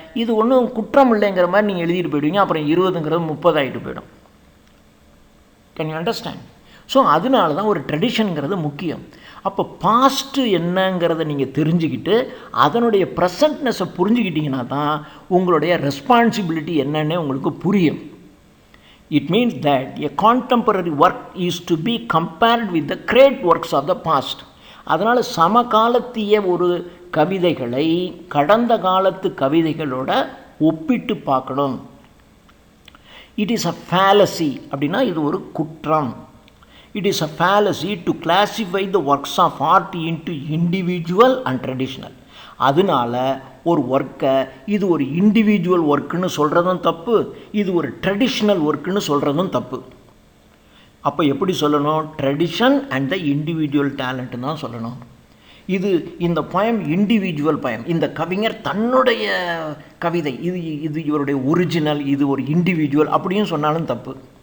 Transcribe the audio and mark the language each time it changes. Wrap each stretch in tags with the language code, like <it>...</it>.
<ta>இது ஒன்றும் குற்றம் இல்லைங்கிற மாதிரி நீங்கள் எழுதிட்டு போயிடுவீங்க. அப்புறம் 20ங்கிறது 30 ஆகிட்டு போயிடும்.</ta> <en>Can you understand?</en> <ta>ஸோ அதனால தான் ஒரு ட்ரெடிஷனுங்கிறது முக்கியம். அப்போ பாஸ்ட்டு என்னங்கிறத நீங்கள் தெரிஞ்சுக்கிட்டு அதனுடைய ப்ரெசன்ட்னஸை புரிஞ்சுக்கிட்டிங்கன்னா தான் உங்களுடைய ரெஸ்பான்சிபிலிட்டி என்னன்னு உங்களுக்கு புரியும்.</ta> <en>It means that a contemporary work is to be compared with the great works of the past.</en> <ta>அதனால் சமகாலத்திய ஒரு கவிதைகளை கடந்த காலத்து கவிதைகளோட ஒப்பிட்டு பார்க்கணும்.</ta> <en>It is a fallacy</en> <ta>அப்படின்னா இது ஒரு குற்றம்.</ta> <en>It is a fallacy to classify the works of art into individual and traditional.</en> <ta>அதனால் ஒரு ஒர்க்கை இது ஒரு இண்டிவிஜுவல் ஒர்க்குன்னு சொல்கிறதும் தப்பு, இது ஒரு ட்ரெடிஷ்னல் ஒர்க்குன்னு சொல்கிறதும் தப்பு. அப்போ எப்படி சொல்லணும்? Tradition and the individual talent தான் சொல்லணும். இந்த poem இண்டிவிஜுவல் poem, இந்த கவிஞர் தன்னுடைய கவிதை, இது இவருடைய ஒரிஜினல், இது ஒரு இண்டிவிஜுவல் அப்படின்னு சொன்னாலும் தப்பு.</ta>